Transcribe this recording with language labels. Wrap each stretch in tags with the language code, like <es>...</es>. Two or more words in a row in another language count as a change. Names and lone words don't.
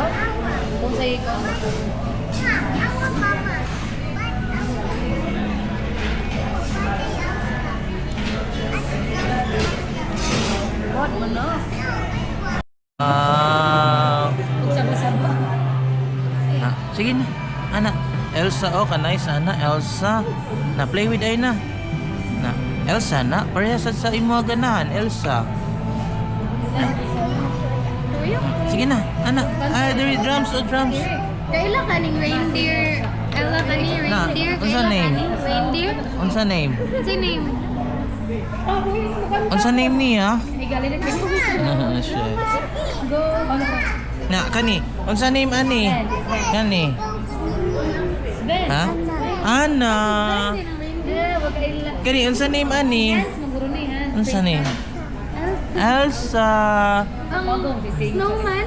<ceb>Kung sa'yo ikaw. What mo na? Magsaba-saba. Sige na, anak. Elsa, oh, kanay sana, Elsa. Na,</ceb> <en>play with Aina.</en> <ceb>Na, Elsa na, parehas sa imo ganahan, Elsa. Na. Sige na, anak.</ceb> <en>There is drums.</en> <ceb>Kaila kaning reindeer. Ella kaning reindeer. Unsa name?</ceb> <en>Reindeer?</en> <ceb>Unsa name? Unsa name? Unsa name niya?</ceb> <tl>Galing na</tl> <en>Shit. Go. Na,</en> <ceb>kani. Unsa name ani? Kani. Ben. Ha? Ana.</ceb> <tl>Wag ka ila.</tl> <ceb>Kani, unsa name ani? Yes, maguro ni ha. Unsa name? Elsa.</ceb> <en>Snowman.</en>